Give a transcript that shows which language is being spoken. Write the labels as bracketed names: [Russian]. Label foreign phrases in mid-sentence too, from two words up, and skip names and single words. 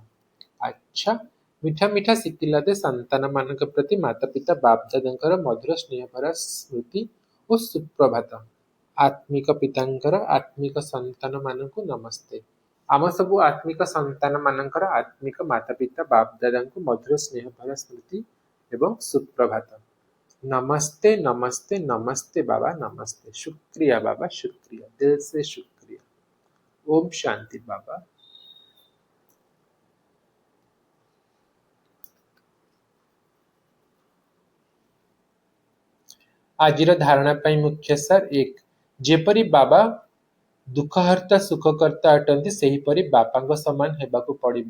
[Odia] ଆଚ୍ଛା, [Hindi] मीठे मीठे सिकीलधे [Odia] ସନ୍ତାନମାନଙ୍କ ପ୍ରତି ମାତା ପିତା ବାପଦାଦାଙ୍କର ମଧୁର ସ୍ନେହଭରା ସ୍ମୃତି ଓ ସୁପ୍ରଭାତ। ଆତ୍ମିକ ପିତାଙ୍କର ଆତ୍ମିକ ସନ୍ତାନମାନଙ୍କୁ ନମସ୍ତେ। ଆମ ସବୁ ଆତ୍ମିକ ସନ୍ତାନମାନଙ୍କର ଆତ୍ମିକ ମାତା ପିତା ବାପଦାଦାଙ୍କୁ ମଧୁର ସ୍ନେହଭରା ସ୍ମୃତି ଏବଂ ସୁପ୍ରଭାତ। [Hindi] नमस्ते नमस्ते नमस्ते बाबा, नमस्ते। शुक्रिया बाबा, शुक्रिया, दिल से शुक्रिया। ओम शांति बाबा। [Odia] ଆଜିର ଧାରଣା ପାଇଁ ମୁଖ୍ୟ ସାର 1. ଯେପରି ବାବା ଦୁଃଖହର୍ତ୍ତା ସୁଖକର୍ତ୍ତା ଅଟନ୍ତି, ସେହିପରି ବାପାଙ୍କ ସମାନ ହେବାକୁ ପଡ଼ିବ।